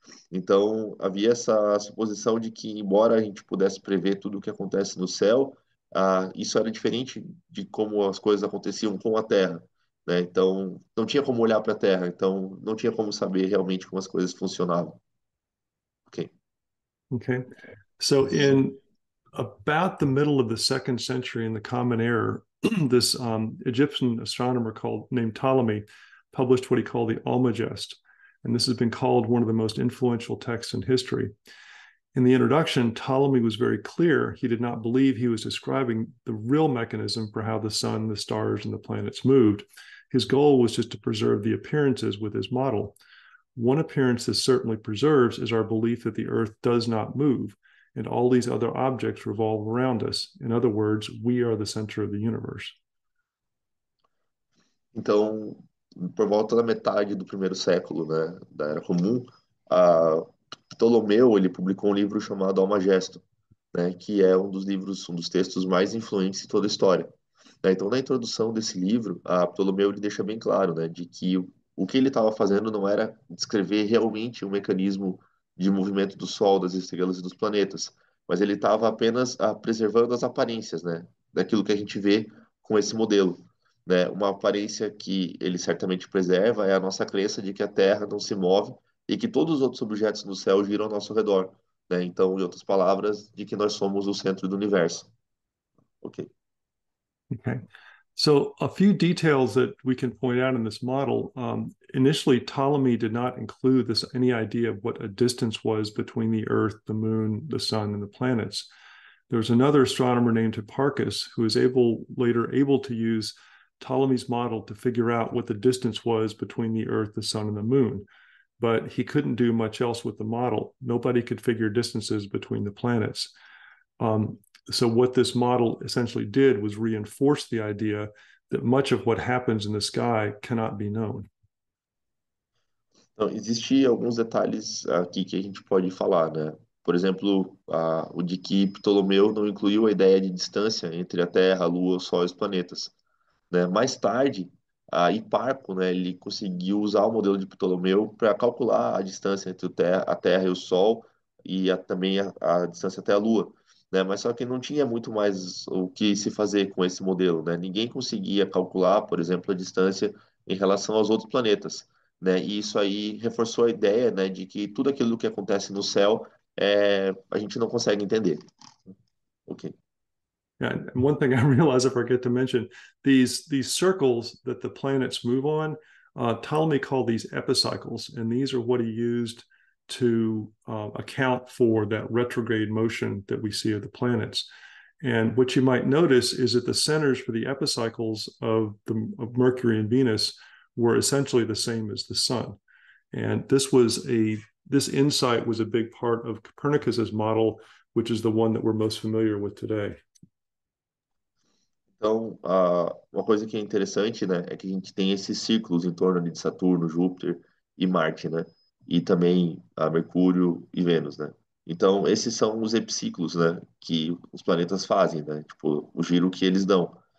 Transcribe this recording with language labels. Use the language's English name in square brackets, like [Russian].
[Portuguese] Então, havia essa suposição de que, embora a gente pudesse prever tudo o que acontece no céu, isso era diferente de como as coisas aconteciam com a Terra, né? Então, não tinha como olhar para a Terra, então não tinha como saber realmente como as coisas funcionavam. Ok. [English] Okay. So in about the middle of the second century in the Common Era, this Egyptian astronomer named Ptolemy published what he called the Almagest. And this has been called one of the most influential texts in history. In the introduction, Ptolemy was very clear. He did not believe he was describing the real mechanism for how the sun, the stars, and the planets moved. His goal was just to preserve the appearances with his model. One appearance this certainly preserves is our belief that the Earth does not move, and all these other objects revolve around us. In other words, we are the center of the universe. [Portuguese] Então, por volta da metade do primeiro século, né, da Era Comum, a Ptolomeu ele publicou um livro chamado Almagesto, né, que é um dos textos mais influentes em toda a história. Né? Então, na introdução desse livro, a Ptolomeu ele deixa bem claro, né, de que o que ele estava fazendo não era descrever realmente o mecanismo de movimento do Sol, das estrelas e dos planetas, mas ele estava apenas preservando as aparências, né, daquilo que a gente vê com esse modelo. Né? Uma aparência que ele certamente preserva é a nossa crença de que a Terra não se move e que todos os outros objetos no céu giram ao nosso redor. Né? Então, em outras palavras, de que nós somos o centro do universo. Ok. [English] Okay. So a few details that we can point out in this model. Initially, Ptolemy did not include any idea of what a distance was between the Earth, the Moon, the Sun, and the planets. There was another astronomer named Hipparchus who was later able to use Ptolemy's model to figure out what the distance was between the Earth, the Sun, and the Moon. But he couldn't do much else with the model. Nobody could figure distances between the planets. So what this model essentially did was reinforce the idea that much of what happens in the sky cannot be known. [Portuguese] Então, existem alguns detalhes aqui que a gente pode falar, né? Por exemplo, o de que Ptolomeu não incluiu a ideia de distância entre a Terra, a Lua, o Sol e os planetas. Né? Mais tarde, a Hiparco, né, ele conseguiu usar o modelo de Ptolomeu para calcular a distância entre a Terra e o Sol e também a distância até a Lua. Né? Mas só que não tinha muito mais o que se fazer com esse modelo. Né? Ninguém conseguia calcular, por exemplo, a distância em relação aos outros planetas. Né? E isso aí reforçou a ideia, né, de que tudo aquilo que acontece no céu a gente não consegue entender. Ok. [English] And one thing I realize I forget to mention, these circles that the planets move on, Ptolemy called these epicycles, and these are what he used to account for that retrograde motion that we see of the planets. And what you might notice is that the centers for the epicycles of Mercury and Venus were essentially the same as the sun. And this insight was a big part of Copernicus's model, which is the one that we're most familiar with today. [Portuguese] Então, uma coisa que é interessante, né, é que a gente tem esses círculos em torno de Saturno, Júpiter e Marte, né, e também Mercúrio e Vênus, né. Então, esses são os epiciclos, né, que os planetas fazem, né, tipo, o giro que eles dão.